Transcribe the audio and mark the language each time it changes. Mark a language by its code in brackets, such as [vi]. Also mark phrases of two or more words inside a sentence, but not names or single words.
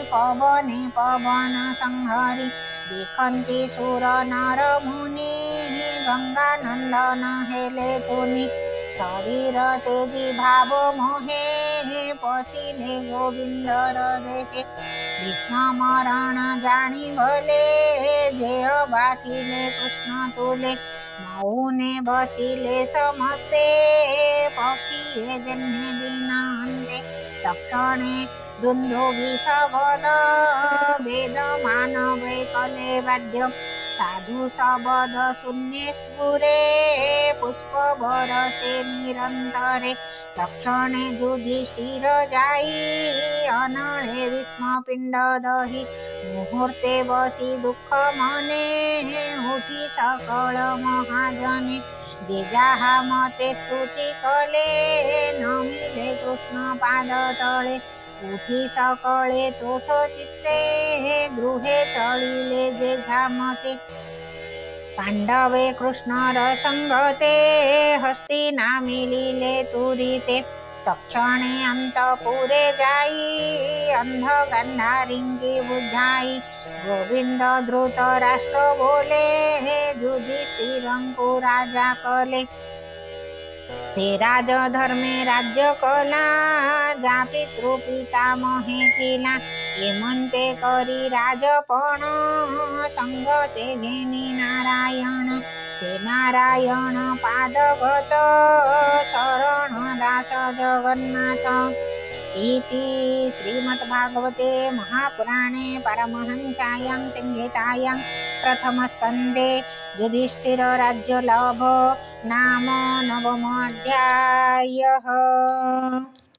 [or] ପବନେ ପବନ ସଂହରି ଦେଖନ୍ତି ସୁର ନର ମୁନି ଗଙ୍ଗା ନନ୍ଦନ ହେଲେ ତୁନି ଶରୀର ତେଜି ଭାବ ମୋହେ ପଶିଲେ ଗୋବିନ୍ଦର ଦେହେ ଭୀଷ୍ମ ମରଣ ଜାଣି ଭଲେ ଦେହ ବାଟିଲେ କୃଷ୍ଣ ତୁଲେ ମୌନେ ବସିଲେ ସମସ୍ତେ ପକ୍ଷୀ ଜନ୍ହେ ଦୀନାନ୍ତେ ତକ୍ଷଣେ ଦୁନ୍ଦୁଭି ସବଦ ବେଦ ମାନବେ କଲେ ବାଦ୍ୟ ସାଧୁ ଶବ୍ଦ ଶୂନ୍ୟ ସ୍ଫୁରେ ପୁଷ୍ପ ବରସେ ନିରନ୍ତରେ ତକ୍ଷଣେ ଯୁଧିଷ୍ଠିର ଯାଇ ଅନଳେ ବିସ୍ମ ପିଣ୍ଡ ଦହି ମୁହୂର୍ତ୍ତେ ବସି ଦୁଃଖ ମନେ ଉଠି ସକଳ ମହାଜନେ ଯେ ଯାହା ମତେ ସ୍ତୁତି କଲେ ନମିଲେ କୃଷ୍ଣ ପାଦ ତଳେ ଉଠି ସକଳେ ତୋଷ ଚିତ୍ରେ ଗୃହେ ଚଳିଲେ ଯେ ଝାମତେ ପାଣ୍ଡବେ କୃଷ୍ଣର ସଙ୍ଗତେ ହସ୍ତିନା ମିଳିଲେ ତୁରିତେ ତକ୍ଷଣେ ଅନ୍ତପୁରେ ଯାଇ ଅନ୍ଧ ଗାନ୍ଧାରିଙ୍ଗି ବୁଝାଇ ଗୋବିନ୍ଦ ଦ୍ରୁତ ରାଷ୍ଟ୍ର ବୋଲେ ଯୁଧିଷ୍ଠିରଙ୍କୁ ରାଜା କଲେ ସେ ରାଜ ଧର୍ମେ ରାଜ୍ୟ କଲା ଯା ପିତୃ ପିତାମହେ କିଲା ଯେ ମ୍ହଣତେ କରି ରାଜପଣ ସଙ୍ଗତେ ଘେନି ନାରାୟଣ ସେ ନାରାୟଣ ପାଦଗତ ଶରଣ ଦାସ ଜଗନ୍ନାଥ [sa] इति श्रीमद्भागवते महापुराणे परमहंसायां संहितायां प्रथमस्कन्धे युधिष्ठिर राज्यलाभ नाम नवमोऽध्यायः।